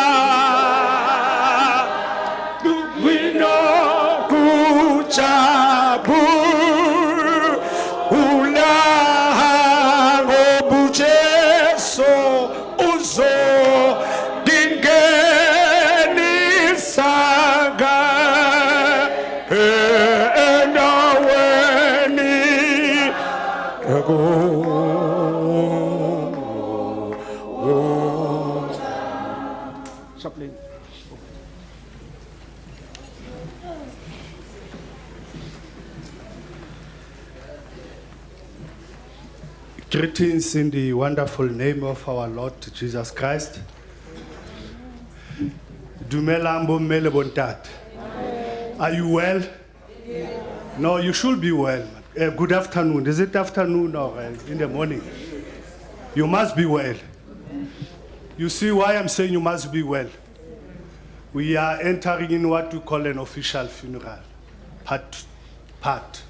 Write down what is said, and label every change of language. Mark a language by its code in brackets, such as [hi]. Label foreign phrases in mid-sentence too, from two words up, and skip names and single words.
[zu] kwinokujabula ngobujesu uzongingenisa endaweni Chaplain. [en] Greetings in the wonderful name of our Lord Jesus Christ. [st] Dumelang bommele bontate. [en] Are you well? No, you should be well. Good afternoon. Is it afternoon or in the morning? You must be well. You see why I'm saying you must be well. We are entering in what we call an official funeral, part.